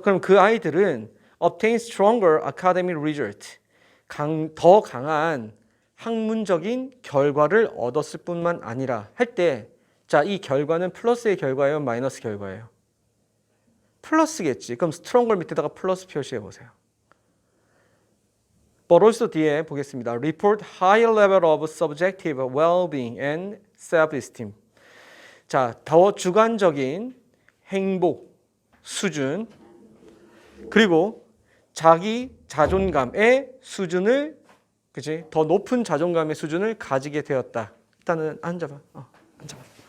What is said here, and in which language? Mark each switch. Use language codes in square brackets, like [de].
[ko] 그럼 그 아이들은 [en] obtain stronger academic result [ko] 더 강한 학문적인 결과를 얻었을 뿐만 아니라 할 때 자, 이 결과는 플러스의 결과예요? 마이너스 결과예요? 플러스겠지. 그럼 stronger 밑에다가 플러스 표시해 보세요. [en] But also [ko] 뒤에 보겠습니다. [en] Report higher level of subjective well-being and self-esteem. [ko] 자, 더 주관적인 행복 수준 그리고 자기 자존감의 수준을 그치? 더 높은 자존감의 수준을 가지게 되었다. 일단은 앉아봐. 앉아봐.